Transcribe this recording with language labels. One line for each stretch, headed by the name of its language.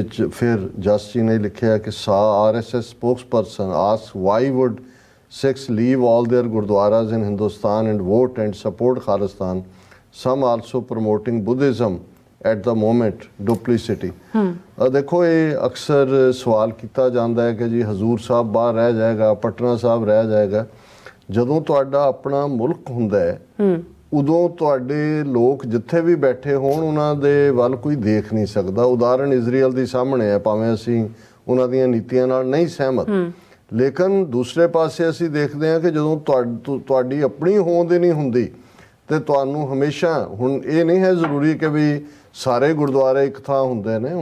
Hindi: फिर जस जी ने लिखा कि
English: RSS spokesperson ask why would Sikhs leave all their gurdwaras in Hindustan and vote and support Khalistan. Some also promoting Buddhism at the moment, duplicity.
Hindi: देखो ये अक्सर सवाल किया जाता है कि जी हजूर साहब बाहर रह जाएगा, पटना साहब रह जाएगा।
Punjabi: ਜਦੋਂ ਤੁਹਾਡਾ ਆਪਣਾ ਮੁਲਕ ਹੁੰਦਾ ਹੈ ਉਦੋਂ ਤੁਹਾਡੇ ਲੋਕ ਜਿੱਥੇ ਵੀ ਬੈਠੇ ਹੋਣ ਉਹਨਾਂ ਦੇ ਵੱਲ ਕੋਈ ਦੇਖ ਨਹੀਂ ਸਕਦਾ। ਉਦਾਹਰਣ ਇਜ਼ਰਾਈਲ ਦੀ ਸਾਹਮਣੇ ਹੈ, ਭਾਵੇਂ ਅਸੀਂ ਉਹਨਾਂ ਦੀਆਂ ਨੀਤੀਆਂ ਨਾਲ ਨਹੀਂ ਸਹਿਮਤ, ਲੇਕਿਨ ਦੂਸਰੇ ਪਾਸੇ ਅਸੀਂ ਦੇਖਦੇ ਹਾਂ ਕਿ ਜਦੋਂ ਤੁਹਾਡੀ ਆਪਣੀ ਹੋਂਦ ਹੀ ਨਹੀਂ ਹੁੰਦੀ ਤੇ ਤੁਹਾਨੂੰ ਹਮੇਸ਼ਾ, ਹੁਣ ਇਹ ਨਹੀਂ ਹੈ ਜ਼ਰੂਰੀ ਕਿ ਵੀ ਸਾਰੇ ਗੁਰਦੁਆਰੇ ਇੱਕ ਥਾਂ ਹੁੰਦੇ ਨੇ।